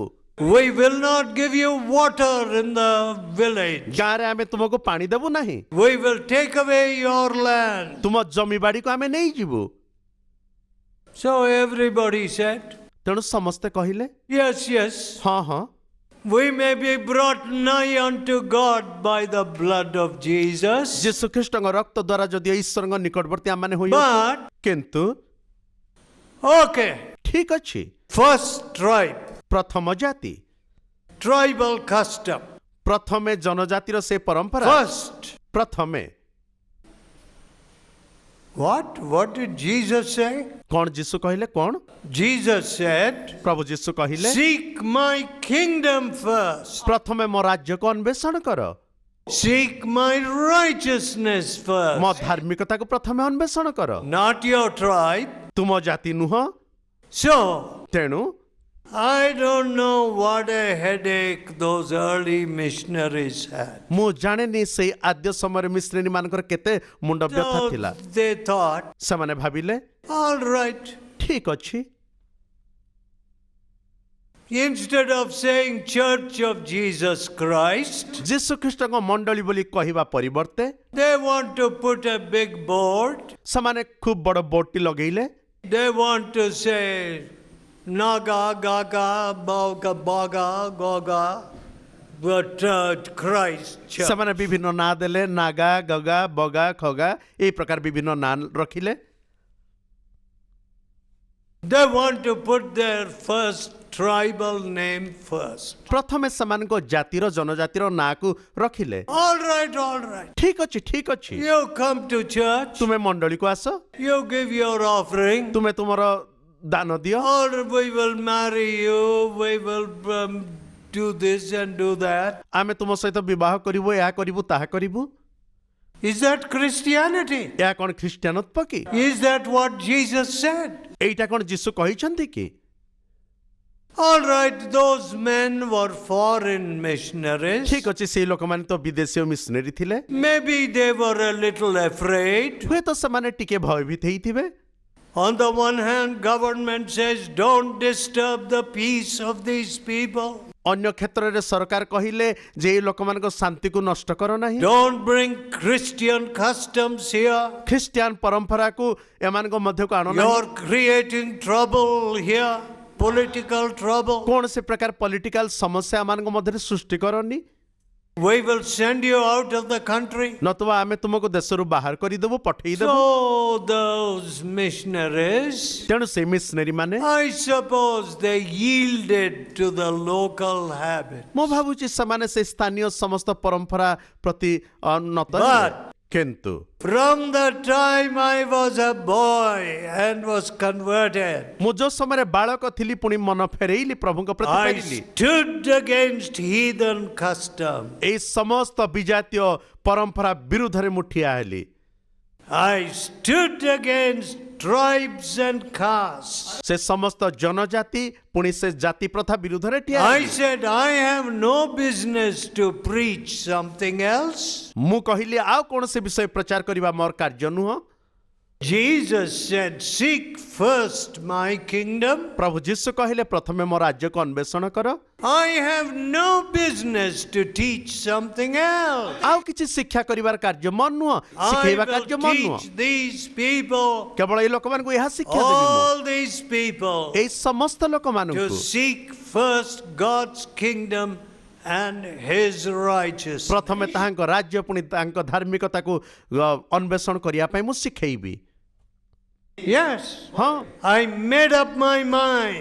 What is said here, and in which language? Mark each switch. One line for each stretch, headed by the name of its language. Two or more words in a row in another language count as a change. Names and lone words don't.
English: We will not give you water in the village.
Odia: ଗାଁରେ ଆମେ ତୁମକୁ ପାଣି ଦେବୁ ନାହିଁ,
English: We will take away your land.
Odia: ତୁମ ଜମିବାଡିକୁ ଆମେ ନେଇଯିବୁ।
English: So everybody said,
Odia: ତେଣୁ ସମସ୍ତେ କହିଲେ
English: yes, yes.
Odia: ହଁ ହଁ,
English: We may be brought nigh unto God by the blood of Jesus.
Odia: ଯୀଶୁ ଖ୍ରୀଷ୍ଟଙ୍କ ରକ୍ତ ଦ୍ୱାରା ଯଦି ଈଶ୍ୱରଙ୍କ ନିକଟବର୍ତ୍ତୀ ଆମମାନେ ହୋଇ,
English: But,
Odia: କିନ୍ତୁ
English: okay,
Odia: ଠିକ ଅଛି,
English: first tribe,
Odia: ପ୍ରଥମ ଜାତି,
English: tribal custom.
Odia: ପ୍ରଥମେ ଜନଜାତିର ସେ ପରମ୍ପରା,
English: First,
Odia: ପ୍ରଥମେ
English: what did Jesus say?
Odia: କଣ ଯୀଶୁ କହିଲେ? କଣ
English: Jesus said,
Odia: ପ୍ରଭୁ ଯୀଶୁ କହିଲେ?
English: seek my kingdom first.
Odia: ପ୍ରଥମେ ମୋ ରାଜ୍ୟକୁ ଅନ୍ୱେଷଣ କର,
English: Seek my righteousness
Odia: ମୋ
English: first.
Odia: ଧାର୍ମିକତାକୁ ପ୍ରଥମେ ଅନ୍ୱେଷଣ କର,
English: Not your tribe.
Odia: ତୁମ ଜାତି ନୁହଁ।
English: So,
Odia: ତେଣୁ
English: I don't know what a headache those early missionaries had.
Odia: ମୁଁ ଜାଣେନି ସେଇ ଆଦ୍ୟ ସମୟରେ ମିଶନରୀ ମାନଙ୍କର କେତେ ମୁଣ୍ଡ ବ୍ୟଥା
English: So
Odia: ଥିଲା।
English: they thought,
Odia: ସେମାନେ ଭାବିଲେ
English: all right,
Odia: ଠିକ ଅଛି,
English: instead of saying Church of Jesus Christ,
Odia: ଯୀଶୁ ଖ୍ରୀଷ୍ଟଙ୍କ ମଣ୍ଡଳୀ ବୋଲି କହିବା ପରିବର୍ତ୍ତେ
English: they want to put a big board.
Odia: ସେମାନେ ଖୁବ୍ ବଡ଼ ବୋର୍ଡଟି ଲଗେଇଲେ।
English: They want to say Naga, Gaga, Boga, Boga, Goga, but Christ Church.
Odia: ସେମାନେ ବିଭିନ୍ନ ନାଁ ଦେଲେ, ନାଗା, ଗଗା, ବଗା, ଖଗା, ଏଇ ପ୍ରକାର ବିଭିନ୍ନ ନାଁ ରଖିଲେ।
English: They want to put their first tribal name first.
Odia: ପ୍ରଥମେ ସେମାନଙ୍କ ଜାତିର ଜନଜାତିର ନାଁକୁ ରଖିଲେ।
English: All right.
Odia: ଠିକ ଅଛି, ଠିକ ଅଛି,
English: You come to church,
Odia: ତୁମେ ମଣ୍ଡଳୀକୁ ଆସ,
English: you give your offering,
Odia: ତୁମେ ତୁମର ଦାନ ଦିଅ,
English: or we will marry you, we will do this and do that.
Odia: ଆମେ ତୁମ ସହିତ ବିବାହ କରିବୁ, ଏହା କରିବୁ, ତାହା କରିବୁ।
English: Is that Christianity?
Odia: ଏହା କଣ ଖ୍ରୀଷ୍ଟିଆନତ୍ଵ କି?
English: Is that what Jesus said?
Odia: ଏଇଟା କଣ ଯୀଶୁ କହିଛନ୍ତି କି?
English: All right, those men were foreign missionaries.
Odia: ଠିକ ଅଛି, ସେଇ ଲୋକମାନେ ତ ବିଦେଶୀୟ ମିଶନରୀ ଥିଲେ।
English: Maybe they were a little afraid.
Odia: ହୁଏତ ସେମାନେ ଟିକେ ଭୟଭୀତ ହେଇଥିବେ।
English: On the one hand, government says, don't disturb the peace of these people.
Odia: ଅନ୍ୟ କ୍ଷେତ୍ରରେ ସରକାର କହିଲେ ଯେ ଏଇ ଲୋକମାନଙ୍କ ଶାନ୍ତିକୁ ନଷ୍ଟ କର ନାହିଁ,
English: Don't bring Christian customs here.
Odia: ଖ୍ରୀଷ୍ଟିଆନ ପରମ୍ପରାକୁ ଏମାନଙ୍କ ମଧ୍ୟକୁ ଆଣ ନାହିଁ,
English: You're creating trouble here, political trouble.
Odia: କୌଣସି ପ୍ରକାର ପଲିଟିକାଲ ସମସ୍ୟା ଏମାନଙ୍କ ମଧ୍ୟରେ ସୃଷ୍ଟି କରନି,
English: We will send you out of the country.
Odia: ନତୁବା ଆମେ ତୁମକୁ ଦେଶରୁ ବାହାର କରିଦେବୁ, ପଠେଇଦେବୁ।
English: So those missionaries,
Odia: ତେଣୁ ସେ ମିଶନରୀ ମାନେ
English: I suppose they yielded to the local habit.
Odia: ମୁଁ ଭାବୁଛି ସେମାନେ ସେ ସ୍ଥାନୀୟ ସମସ୍ତ ପରମ୍ପରା ପ୍ରତି ନତ
English: But-
Odia: ହେଲେ। କିନ୍ତୁ
English: From the time I was a boy and was converted,
Odia: ମୁଁ ଯୋଉ ସମୟରେ ବାଳକ ଥିଲି ପୁଣି ମନ ଫେରେଇଲି, ପ୍ରଭୁଙ୍କ ପ୍ରତି
English: I
Odia: ଫେରିଲି,
English: stood against heathen custom.
Odia: ଏଇ ସମସ୍ତ ବିଜାତୀୟ ପରମ୍ପରା ବିରୁଦ୍ଧରେ ମୁଁ ଠିଆ ହେଲି।
English: I stood against tribes and castes.
Odia: ସେ ସମସ୍ତ ଜନଜାତି ପୁଣି ସେ ଜାତି ପ୍ରଥା ବିରୁଦ୍ଧରେ ଠିଆ
English: I
Odia: ହେଲି।
English: said, I have no business to preach something else.
Odia: ମୁଁ କହିଲି ଆଉ କୌଣସି ବିଷୟ ପ୍ରଚାର କରିବା ମୋର କାର୍ଯ୍ୟ ନୁହଁ।
English: Jesus said, seek first my kingdom.
Odia: ପ୍ରଭୁ ଯୀଶୁ କହିଲେ ପ୍ରଥମେ ମୋ ରାଜ୍ୟକୁ ଅନ୍ୱେଷଣ କର।
English: I have no business to teach something else.
Odia: ଆଉ କିଛି ଶିକ୍ଷା କରିବାର କାର୍ଯ୍ୟ ମୋର ନୁହଁ,
English: I
Odia: ଶିଖେଇବା
English: will
Odia: କାର୍ଯ୍ୟ ମୋର ନୁହଁ।
English: teach these people,
Odia: କେବଳ ଏଇ ଲୋକମାନଙ୍କୁ ଏହା ଶିକ୍ଷା ଦେବି ମୁଁ,
English: all these people,
Odia: ଏଇ ସମସ୍ତ
English: to
Odia: ଲୋକମାନଙ୍କୁ
English: seek first God's kingdom and his righteousness.
Odia: ପ୍ରଥମେ ତାହାଙ୍କ ରାଜ୍ୟ ପୁଣି ତାଙ୍କ ଧାର୍ମିକତାକୁ ଅନ୍ୱେଷଣ କରିବା ପାଇଁ ମୁଁ ଶିଖେଇବି।
English: Yes.
Odia: ହଁ
English: I made up my mind.